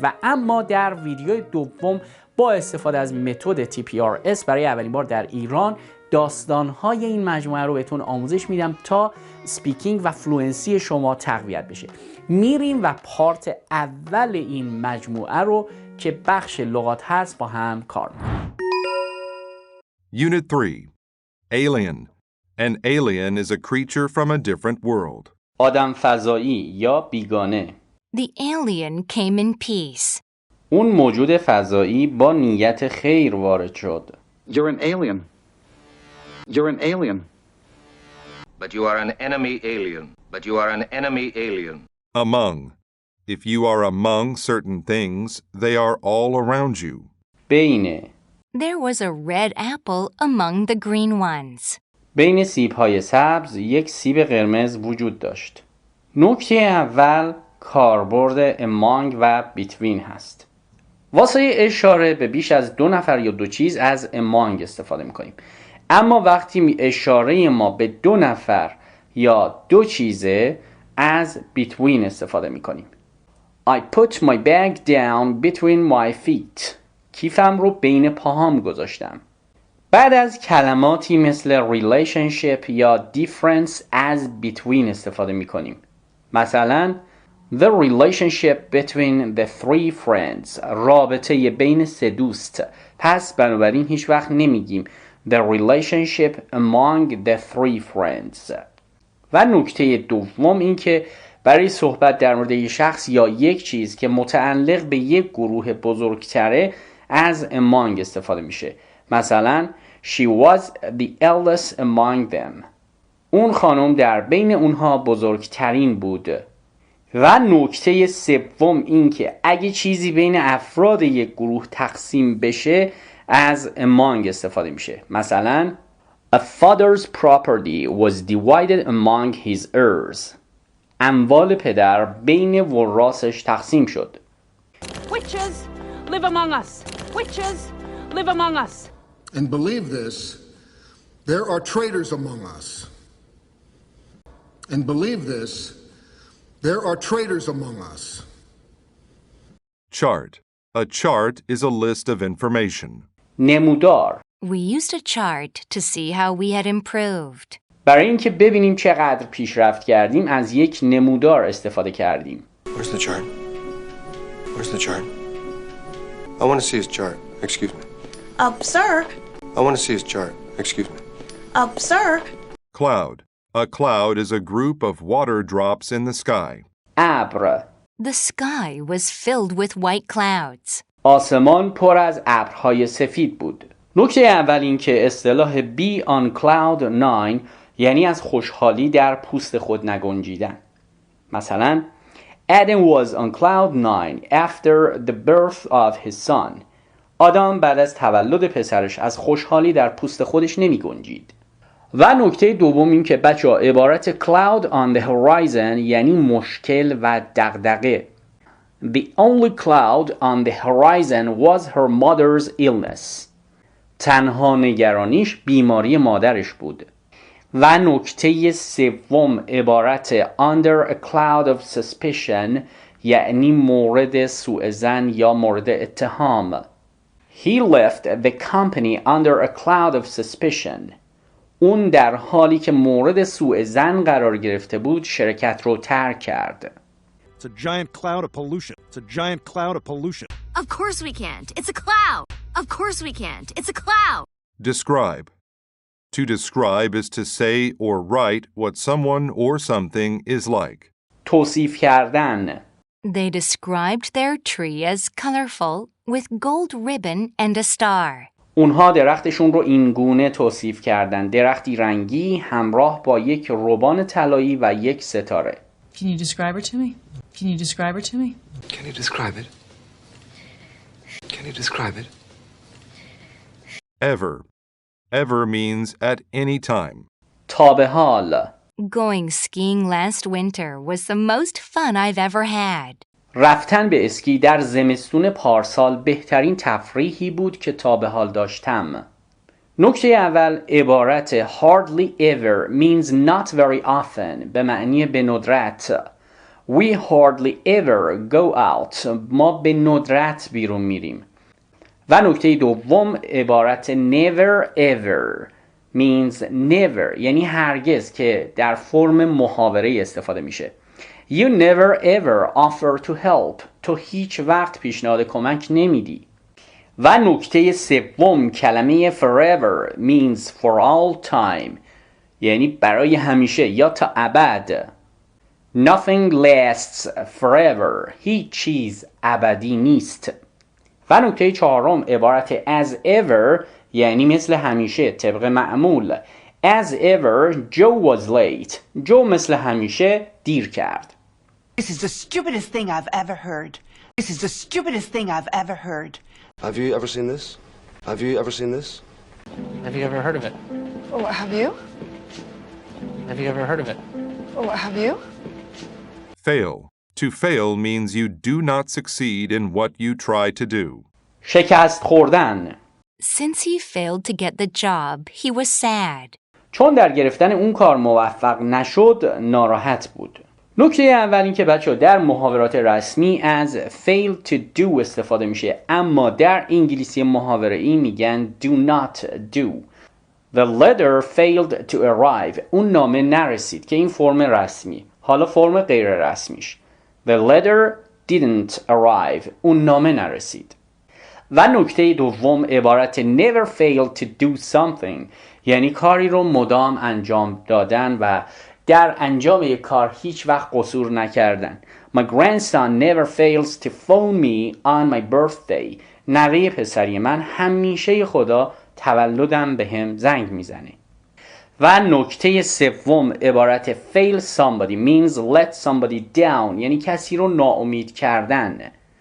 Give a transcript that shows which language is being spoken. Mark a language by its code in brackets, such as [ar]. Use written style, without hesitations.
[fa] و اما در ویدیوی دوم با استفاده از متد TPRS برای اولین بار در ایران داستان‌های این مجموعه رو بهتون آموزش میدم تا سپیکینگ و فلوئنسی شما تقویت بشه. میریم و پارت اول این مجموعه رو که بخش لغات هست با هم کار میکنیم. [en] Unit 3. Alien. An alien is a creature from a different world. [fa] آدم فضایی یا بیگانه. [en] The alien came in peace. [fa] اون موجود فضایی با نیت خیر وارد شد. [en] You're an alien. You're an alien. But you are an enemy alien. But you are an enemy alien. Among. If you are among certain things, they are all around you. [fa] بین. [en] There was a red apple among the green ones. [fa] بین سیب‌های سبز یک سیب قرمز وجود داشت. نکته اول کاربرد among و between هست. واسه اشاره به بیش از 2 نفر یا 2 چیز از among استفاده میکنیم. اما وقتی اشاره ما به 2 نفر یا 2 چیزه از between استفاده میکنیم. [en] I put my bag down between my feet. [fa] کیفم رو بین پاهام گذاشتم. بعد از کلماتی مثل relationship یا difference از between استفاده میکنیم. مثلا [en] The relationship between the 3 friends. [fa] رابطه بین 3 دوست. پس بنابراین هیچ وقت نمیگیم [en] The relationship among the 3 friends. [fa] و نکته دوم این که برای صحبت در مورد یک شخص یا یک چیز که متعلق به یک گروه بزرگتره از among استفاده میشه. مثلا [en] She was the eldest among them. [fa] اون خانم در بین اونها بزرگترین بود. و نکته سوم این که اگه چیزی بین افراد یک گروه تقسیم بشه از among استفاده میشه. مثلا [en] A father's property was divided among his heirs. [fa] اموال پدر بین وراسش تقسیم شد. [en] Witches live among us. Witches live among us. And believe this, there are traitors among us. And believe this, there are traitors among us. Chart. A chart is a list of information. [fa] نمودار. [en] We used a chart to see how we had improved. [fa] برای اینکه ببینیم چقدر پیشرفت کردیم از یک نمودار استفاده کردیم. [en] Where's the chart? Where's the chart? I want to see his chart. Excuse me. Sir. I want to see his chart. Excuse me. Sir. Cloud. A cloud is a group of water drops in the sky. [fa] ابر. [en] The sky was filled with white clouds. [fa] آسمان پر از ابرهای سفید بود. نکته اول این که اصطلاح [en] be on cloud 9 [fa] یعنی از خوشحالی در پوست خود نگنجیدن. مثلا [en] Adam was on cloud 9 after the birth of his son. [fa] آدم بعد از تولد پسرش از خوشحالی در پوست خودش نمی گنجید. و نکته دوم این که بچه‌ها عبارت [en] cloud on the horizon [fa] یعنی مشکل و دغدغه. [en] The only cloud on the horizon was her mother's illness. [fa] تنها نگرانیش بیماری مادرش بود. و نکته سوم عبارت [en] under a cloud of suspicion [fa] یعنی مورد سوء ظن یا مورد اتهام. [en] He left the company under a cloud of suspicion. [fa] اون در حالی که مورد سوء ظن قرار گرفته بود شرکت رو ترک کرد. [en] It's a giant cloud of pollution. It's a giant cloud of pollution. Of course we can't. It's a cloud. Of course we can't. It's a cloud. Describe. To describe is to say or write what someone or something is like. [fa] توصیف کردن. [en] They described their tree as colorful with gold ribbon and a star. [fa] اونها درختشون رو این گونه توصیف کردن. درختی رنگی همراه با یک روبان طلایی و یک ستاره. [en] Can you describe her to me? Can you describe her to me? Can you describe it? Can you describe it? Ever. Ever means at any time. [fa] تا به حال. [en] Going skiing last winter was the most fun I've ever had. [fa] رفتن به اسکی در زمستون پارسال بهترین تفریحی بود که تا به حال داشتم. نکته اول، عبارت [en] hardly ever means not very often [fa] به معنی به ندرت. [en] We hardly ever go out. [fa] ما به ندرت بیرون میریم. و نکته دوم، عبارت [en] never ever means never [fa] یعنی هرگز که در فرم محاوره استفاده میشه. [en] You never ever offer to help. [fa] تو هیچ وقت پیشنهاد کمک نمیدی. و نکته سوم، کلمه [en] forever means for all time [fa] یعنی برای همیشه یا تا ابد. [en] Nothing lasts forever. [fa] هیچ چیز ابدی نیست. و نکته چهارم، عبارت [en] as ever [fa] یعنی مثل همیشه طبق معمول. [en] As ever, Joe was late. [fa] جو مثل همیشه دیر کرد. [en] This is the stupidest thing I've ever heard. This is the stupidest thing I've ever heard. Have you ever seen this? Have you ever seen this? Have you ever heard of it? Oh, have you? Have you ever heard of it? Oh, have you? Fail. To fail means you do not succeed in what you try to do. [fa] شکست خوردن. [en] Since he failed to get the job, he was sad. [fa] چون در گرفتن اون کار موفق نشد، ناراحت بود. نکته اول این که بچه‌ها در محاورات رسمی از [en] fail to do [fa] استفاده میشه، اما در انگلیسی محاوره‌ای میگن [en] do not do. The letter failed to arrive. [fa] اون نامه نرسید که این فرم رسمی. حالا فرم غیر رسمیش. [en] The letter didn't arrive. [fa] اون نامه نرسید. و نکته دوم، عبارت [en] never fail to do something [fa] یعنی کاری رو مدام انجام دادن و در انجام یک کار هیچ وقت قصور نکردن. [en] My grandson never fails to phone me on my birthday. [fa] نوه پسری من همیشه خدا تولدم به هم زنگ میزنه. و نکته سوم، عبارت [en] fail somebody means let somebody down [fa] یعنی کسی رو ناامید کردن.